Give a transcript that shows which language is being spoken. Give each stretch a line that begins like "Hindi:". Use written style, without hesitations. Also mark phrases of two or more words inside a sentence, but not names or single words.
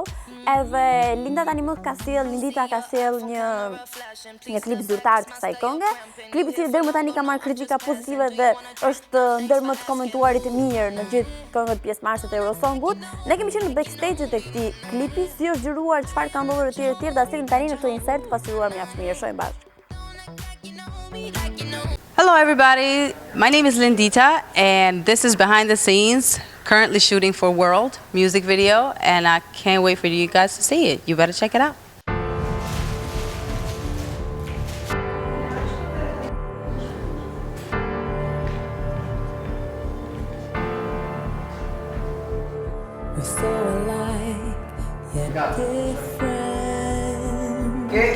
Albanian: Edhe Lindita ka sjell një klip zyrtar të kësaj kënge. Klipi i cili deri më tani ka marrë kritika pozitive dhe është ndër më të komentuarit e mirë në gjithë këngët pjesëmarrëse të Eurosongut. Ne kemi qenë në backstage të këtij klipi, si është zgjuruar, çfarë ka ndodhur etj etj, dhe asim tani në këtë insert pasuruar mjaft mirë. Shohim bashkë.
English: Hello everybody, my name is Lindita and this is behind the scenes, currently shooting for World music video, and I can't wait for you guys to see it. You better check it out. We're so alike, yet different.